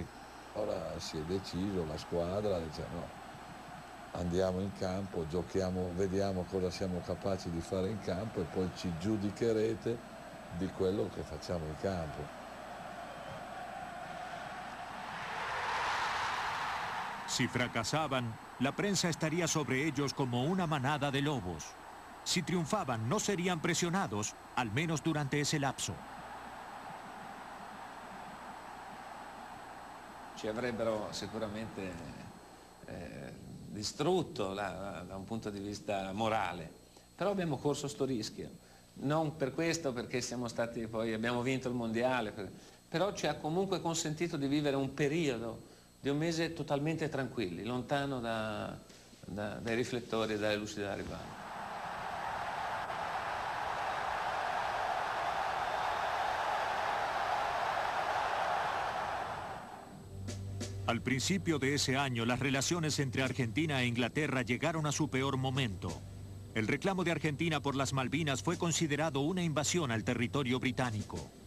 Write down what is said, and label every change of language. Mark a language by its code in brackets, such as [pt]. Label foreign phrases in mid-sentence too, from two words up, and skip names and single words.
[it] Ora si è deciso, la squadra dice no, andiamo in campo, giochiamo, vediamo cosa siamo capaci di fare in campo e poi ci giudicherete di quello che facciamo in campo. [es] Si fracasaban, la prensa estaría sobre ellos como una manada de lobos. Si triunfaban, no serían presionados, al menos durante ese lapso. [it] Ci avrebbero sicuramente distrutto da un punto di vista morale, però abbiamo corso sto rischio. Non per questo, perché siamo stati poi, abbiamo vinto il mondiale, però ci ha comunque consentito di vivere un periodo di un mese totalmente tranquilli, lontano dai riflettori e dalle luci della rivale. [es] Al principio de ese año, las relaciones entre Argentina e Inglaterra llegaron a su peor momento. El reclamo de Argentina por las Malvinas fue considerado una invasión al territorio británico.